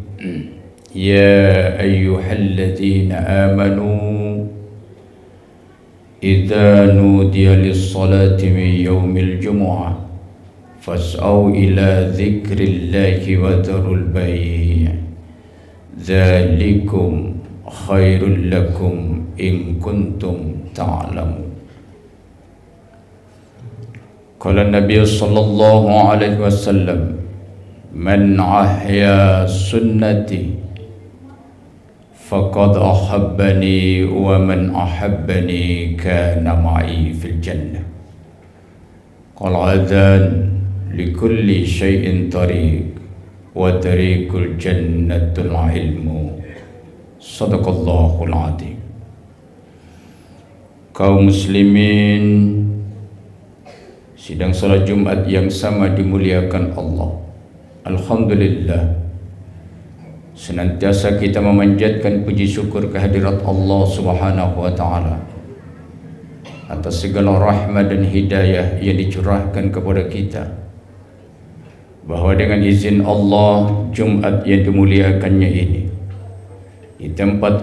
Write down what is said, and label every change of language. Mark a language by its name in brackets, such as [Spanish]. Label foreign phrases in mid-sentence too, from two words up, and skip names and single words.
[Arabic] يا أيها الذين آمنوا إذا نودي للصلاة من يوم الجمعة فاسعوا إلى ذكر الله وذروا البيع، ذلكم خير لكم إن كنتم تعلمون. قال النبي صلى الله عليه وسلم، من أحيا سنتي فقد أحبني ومن أحبني كان معي في الجنة. قال أذان لكل شيء طريق وطريق الجنة العلم. صدق الله العظيم. [Indonesian] Kaum muslimin, sidang salat Jumat yang sama dimuliakan Allah. Alhamdulillah, senantiasa kita memanjatkan puji syukur kehadirat Allah [Arabic] سبحانه وتعالى [Indonesian] atas segala rahmat dan hidayah yang dicurahkan kepada kita, bahwa dengan izin Allah, Jumat yang dimuliakannya ini, di tempat